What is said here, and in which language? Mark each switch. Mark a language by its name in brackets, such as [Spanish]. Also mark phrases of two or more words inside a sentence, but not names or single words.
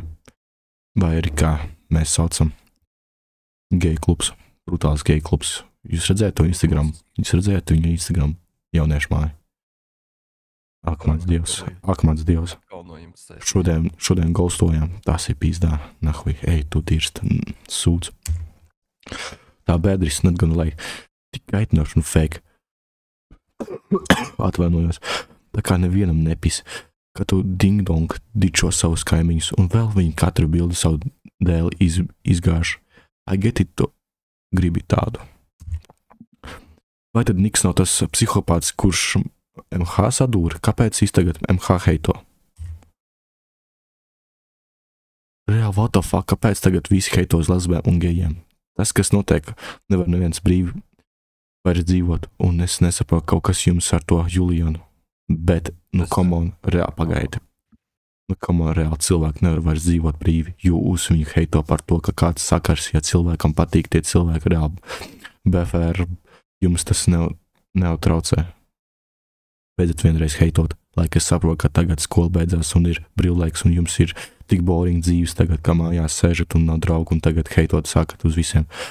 [Latvian] Vai arī kā mēs saucam geju klubs, brutāls geju klubs. Jūs redzējāt to Instagram? Jūs redzējāt viņu Instagram jauniešu māju? Ak, mans dievs. Šodien gaustojām. Tas ir pīzdā. Nahuj, ej, tu dirst. Sūdz. [English] Tā Beatrice not gonna like. [Latvian] Tik kaitinoši un fake. Atvainojos. Tā kā nevienam nepis. Ka tu ding-dong dičo savus kaimiņus un vēl viņi katru bildi savu dēli izgāž. [English] I get it, [Latvian] tu gribi tādu. Vai tad Niks nav tas psihopāts, kurš MH sadūra? Kāpēc viņš tagad MH heito? Reāli, [English] what the fuck, [Latvian] kāpēc tagad visi heito uz lesbēm un gejiem? Tas, kas notiek, nevar neviens brīvi vairs dzīvot, un es nesaprotu kaut kas jums ar to Julianu. Bet, [English] come on, [Latvian] reāli pagaidi. [English] Come on, [Latvian] reāli cilvēki nevar vairs dzīvot brīvi, jo uz viņu heito par to, ka kāds sakars, ja cilvēkam patīk tie cilvēki reāli BFR, jums tas netraucē. Beidzot vienreiz heitot, lai es saprotu, ka tagad skola beidzās un ir brīvlaiks un jums ir tik boring dzīves tagad, ka mājās sēžat un nav draugu un tagad heitot sākat uz visiem.